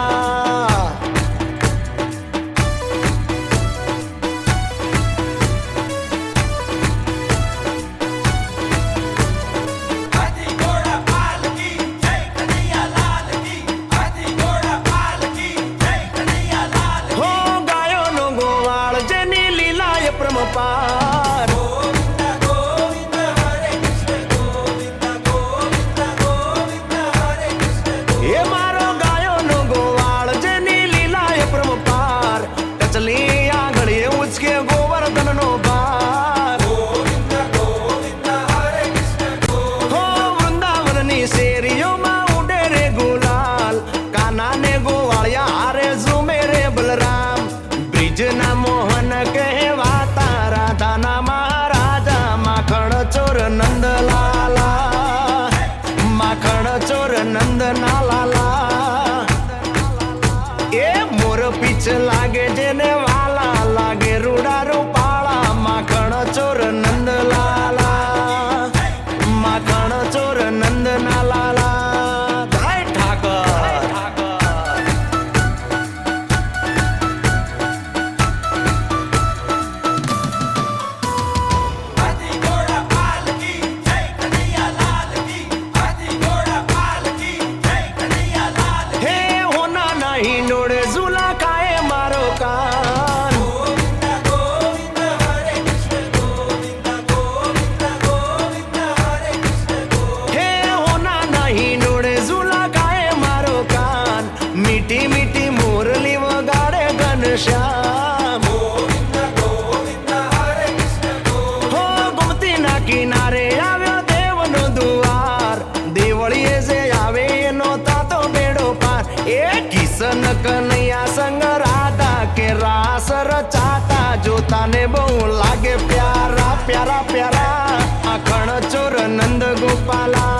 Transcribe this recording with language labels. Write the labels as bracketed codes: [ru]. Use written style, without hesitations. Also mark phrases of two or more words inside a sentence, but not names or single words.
[hi] हाथी घोड़ा पाल की जय कन्हैया लाल की, हाथी घोड़ा पाल की जय कन्हैया लाल की। [gu] હો ગાયો નો ગોવાળ જેની લીલાય પરમપાર, गोविंद गोविंद हरे कृष्ण गोविंद गोविंद गोविंद हरे कृष्ण। એ મારો ગાયો નો ગોવાળ જેની લીલાય પરમપાર, ટચલી आंगળી ઉચકે ગોવર્ધન નો ભાર। गोविंद गोविंद हरे कृष्ण गोविंद। हो વૃંદાવનની શેરીઓમાં ઉડે રે ગુલાલ, કાના ને ગોવાળિયા હારે ઝૂમે રે બલરામ। બ્રિજના મોહન કહેવાતા રાધાના મહારાજા માખણ ચોર નંદલાલા, માખણ ચોર નંદના લાલા। એ મોર પીછ લાગે જેને વાલા લાગે રૂડા રૂપાળા માખણ ચોર નંદલાલા, માખણ ચોર નંદના લાલા। જય ઠાકર। [hi] हाथी घोड़ा पाल की जय कन्हैया लाल की, हाथी घोड़ा पाल की जय कन्हैया लाल की। [gu] હે હોના નહીં નોડે ઝૂલા ખાએ મારો કાન, गोविंद गोविंद हरे कृष्ण गोविंद गोविंद गोविंद हरे कृष्ण गोविंद। હે હોના નહીં નોડે ઝૂલા ખાએ મારો કાન, મીઠી મીઠી મુરલી વગાડે ઘનશ્યામ। गोविंद गोविंद हरे कृष्ण गोविंद। હો ગોમતી ના કિનારે આવ્યો દેવનો દુવાર, દેવળીએ જે આવે એનો તાતો બેડો પાર। એ કિશન કનૈયા સંગ રાધા કે રાસ રચાતા જોતાને બહુ લાગે પ્યારા પ્યારા પ્યારા માખણ ચોર નંદ ગોપાલા।